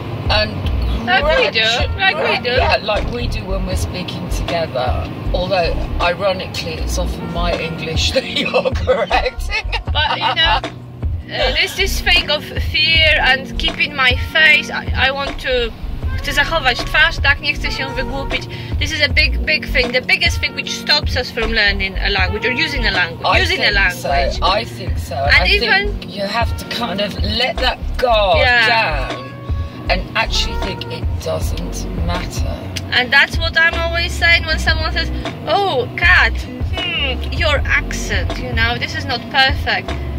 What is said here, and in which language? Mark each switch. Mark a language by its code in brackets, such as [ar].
[en] And like we do. Yeah, like we do when we're speaking together. Although, ironically, it's often my English that you're correcting. But you know, there's this thing of fear and keeping my face. I want to. [pl] Chcę zachować twarz, tak, nie chcę się wygłupić. [en] This is a big thing, the biggest thing which stops us from learning a language or using a language. I think so. And I even think you have to kind of let that guard down and actually think it doesn't matter. And that's what I'm always saying when someone says, "Oh, Kat, your accent, you know, this is not perfect."